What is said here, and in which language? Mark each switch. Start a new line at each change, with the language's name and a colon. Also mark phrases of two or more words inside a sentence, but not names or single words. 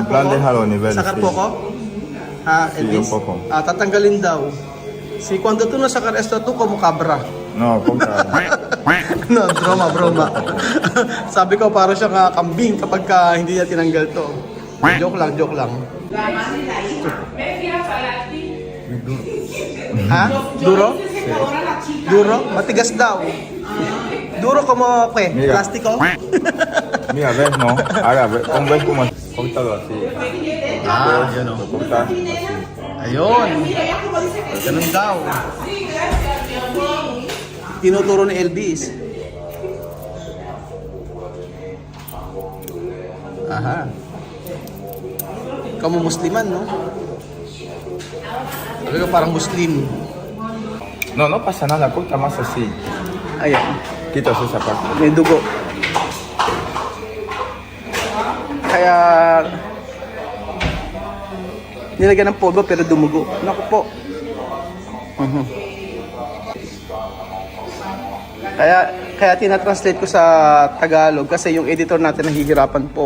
Spanish: En plan, déjalo a nivel. Sakar sí.
Filipino: po ko? Ha,
Spanish: Sí, Elvis? un poco.
Filipino: Tatanggalin daw.
Spanish: Si cuando tú no sakar esto, tú como cabra. No, contra. No, broma.
Filipino: Sabi ko, parang siyang kambing kapag hindi niya tinanggal to. Joke lang. Ha? Duro? Duro? Matigas daw.
Spanish: Duro como, Mira. plastiko? Mira, ves, no. Ahora, ves como córtalo así.
Filipino: Yun o.
Spanish: Lo cortas así.
Filipino: Ayun. Ganun daw. Tinuturo ni Elvis. Aha.
Malay: Kamu Musliman,
Filipino: no? Sabi ko parang Muslim.
Spanish: No, no pasa nada, corta más así.
Filipino: Ayan.
Spanish: Quitas esa parte.
Filipino: May dugo. Kaya nilagyan ng polvo pero dumugo. Naku po. Kaya tinatranslate ko sa Tagalog kasi yung editor natin nahihirapan po.